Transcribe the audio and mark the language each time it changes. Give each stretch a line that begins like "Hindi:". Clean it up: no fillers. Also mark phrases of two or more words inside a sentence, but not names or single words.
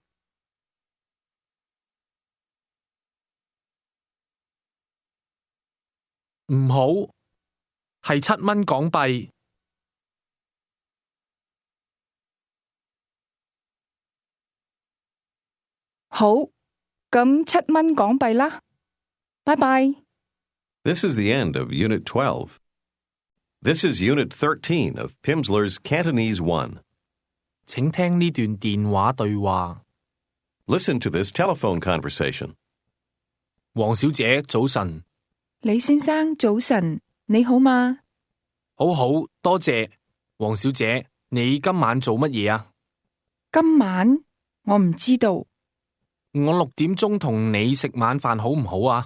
Cantonese: 唔好，係7蚊港幣。好，咁7蚊港幣啦。拜拜。
English: This is the end of Unit 12. This is Unit 13 of Pimsleur's Cantonese 1.
Cantonese: 請聽呢段電話對話。
English: Listen to this telephone conversation.
Cantonese: 黃小姐，早晨。李先生，早晨，你好嗎？好好，多謝。黃小姐，你今晚做乜嘢啊？今晚我唔知道。我6點鐘同你食晚飯好唔好啊？